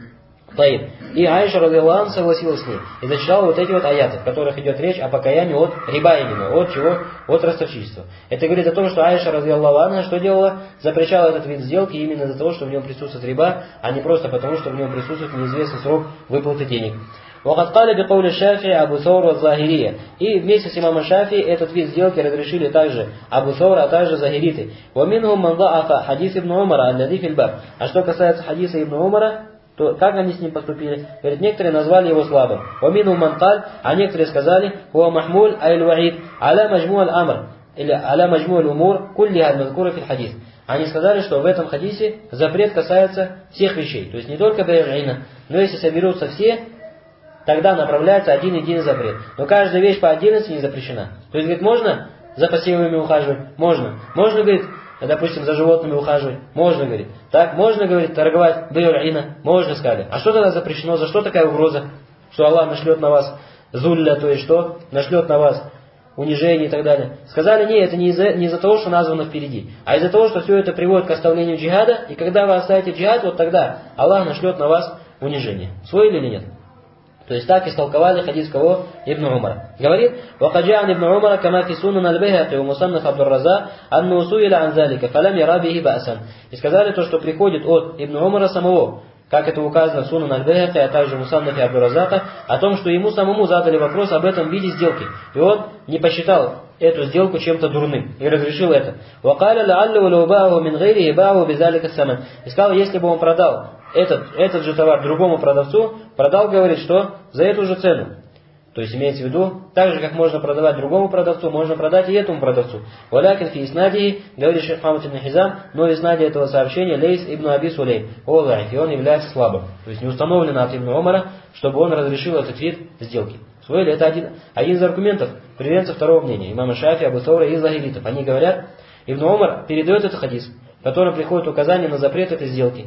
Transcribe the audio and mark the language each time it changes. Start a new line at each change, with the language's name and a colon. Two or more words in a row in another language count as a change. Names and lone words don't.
Russian: И Аиша,
Arabic: رضي الله عنها,
Russian: согласилась с ней. И зачитала вот эти вот аяты, в которых идет речь о покаянии от риба именно. От чего? От ростовщичества. Это говорит о том, что Аиша,
Arabic: رضي الله عنها,
Russian: что делала? Запрещала этот вид сделки именно из-за того, что в нем присутствует риба, а не просто потому, что в нем присутствует неизвестный срок выплаты денег.
Arabic: وقد قال بقول الشافعي Абу Саур والظاهرية.
Russian: И вместе с имамом Шафи этот вид сделки разрешили также Абу Саур, а также захириты.
Arabic: ومنهم من ضعف حديث ابن عمر الذي في الباب.
Russian: А что касается хадиса Ибн Умара, то как они с ним поступили? Говорит, некоторые назвали его слабым.
Arabic: ومنهم من قال,
Russian: а некоторые сказали,
Arabic: هو محمول أي الوعيد على مجموع الأمر или على مجموع الأمور كلها المذكورة في الحديث.
Russian: Они сказали, что в этом хадисе запрет касается всех вещей, то есть не только бай'ина, но если соберутся все, тогда направляется один единый запрет. Но каждая вещь по отдельности не запрещена. То есть, говорит, можно за посевами ухаживать? Можно. Можно, говорит, допустим, за животными ухаживать? Можно, говорит. Так, можно, говорит, торговать бай'ина? Можно, сказали. А что тогда запрещено? За что такая угроза? Что Аллах нашлет на вас зулля, то есть что? Нашлет на вас унижение и так далее. Сказали, нет, это не из-за того, что названо впереди, а из-за того, что все это приводит к оставлению джихада, и когда вы оставите джихад, вот тогда Аллах нашлет на вас унижение. Усвоили или нет? То есть так истолковали хадис кого? Ибн Умара. Говорит,
Arabic: وَقَجَعَنْ ибn Умара كَمَا فِي سُنَنَ الْبَيْهَقِي وَمُصَنَّفْ عَبْدُ-الرَّزَّاقِ أَنَّهُ سُئِلَ عَنْ ذَلِكَ فَلَمْ يَرَ بِهِ بَأْسًا.
Russian: И сказали то, что приходит от Ибн Умара самого, как это указано в Сунан аль-Байхақи, а также в Мусаннафе Абдур-Раззака, о том, что ему самому задали вопрос об этом виде сделки. И он не посчитал эту сделку чем-то дурным и разрешил это.
Arabic: وَقَالَ لَعَلَّهُ لَوْ بَاعَهُ مِنْ غَيْرِهِ بَاعَهُ بِذَلِكَ الثَّمَنِ.
Russian: И сказал, если бы он продал этот же товар другому продавцу, продал, говорит, что за эту же цену. То есть имеется в виду, так же как можно продавать другому продавцу, можно продать и этому продавцу.
Arabic: ولكن في إسناده,
Russian: говорит шейх Мухаммад ибн Хизам, но в иснаде этого сообщения Лейс ибн Аби Сулейм, и он является слабым. То есть не установлено от Ибн Умара, чтобы он разрешил этот вид сделки. Усвоили? Это один из аргументов приверженцев второго мнения. Имама Шафи, Абу Саура и захиритов. Они говорят, Ибн Умар передает этот хадис, в котором приходит указание на запрет этой сделки.